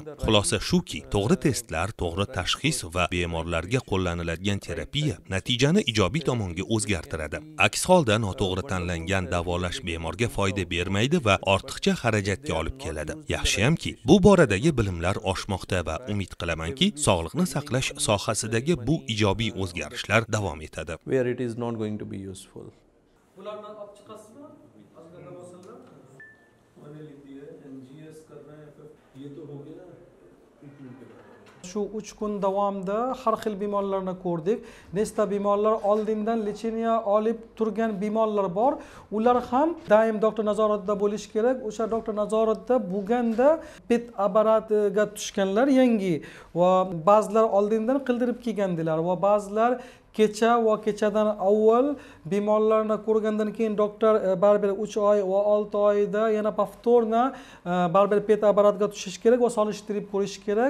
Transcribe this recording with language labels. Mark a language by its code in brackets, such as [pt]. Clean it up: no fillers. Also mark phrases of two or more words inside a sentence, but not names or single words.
[uz] Xulosa shuki, to'g'ri testlar, to'g'ri tashxis va bemorlarga qo'llaniladigan terapiya natijani ijobiy tomonga o'zgartiradi. Aks holda noto'g'ri tanlangan davolash bemorga foyda bermaydi va ortiqcha xarajatga olib keladi. Yaxshiyamki, bu boradagi bilimlar oshmoqda va umid qilamanki, sog'liqni saqlash sohasidagi bu ijobiy o'zgarishlar davom etadi. [en] Where it is not going to be useful. [uz] Bulardan olib chiqasizmi? Ozgina bo'lsa-da. [hi] मैंने लिख दिया है NGS करना है फिर ये तो हो गया ट्रीटमेंट के बारे में. [uz] Shu 3 kun davomida har xil bemorlarni ko'rdik. Nechta bemorlar oldindan lecheniya olib turgan bemorlar bor. Ular ham doim doktor nazoratida bo'lishi kerak. O'sha doktor nazoratida bo'lganda PET apparatiga tushganlar yangi va ba'zilar oldindan qildirib kelgandilar va ba'zilar kecha va kechadan avval bemorlarni ko'rgandan keyin doktor baribir 3 oy va 6 oyda yana повторно baribir PET apparatga tushish kerak va solishtirib ko'rish kerak.